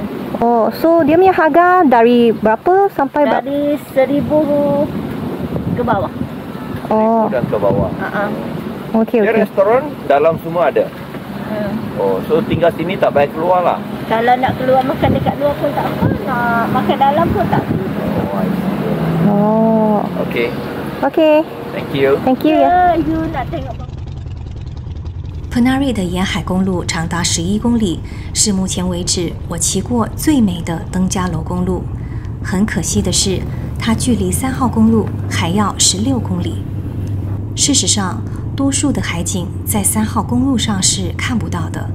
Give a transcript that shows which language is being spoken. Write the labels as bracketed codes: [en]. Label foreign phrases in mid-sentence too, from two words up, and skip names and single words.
[ms] Oh, so dia punya harga dari berapa sampai berapa? Dari 1,000 ke bawah. Oh. Dan ke bawah. Okey, Dia okey. restoran dalam semua ada? Oh, so tinggal sini tak payah keluar lah? Kalau nak keluar makan dekat luar pun tak apa, nak makan dalam pun tak apa. [en] Oh, I see. Oh. Okay. Okay. Thank you. Thank you ya. [ms] You nak tengok [zh] Penary 的沿海公路长达11公里，是目前为止我骑过最美的登嘉楼公路。很可惜的是，它距离3号公路还要16公里。事实上，多数的海景在3号公路上是看不到的。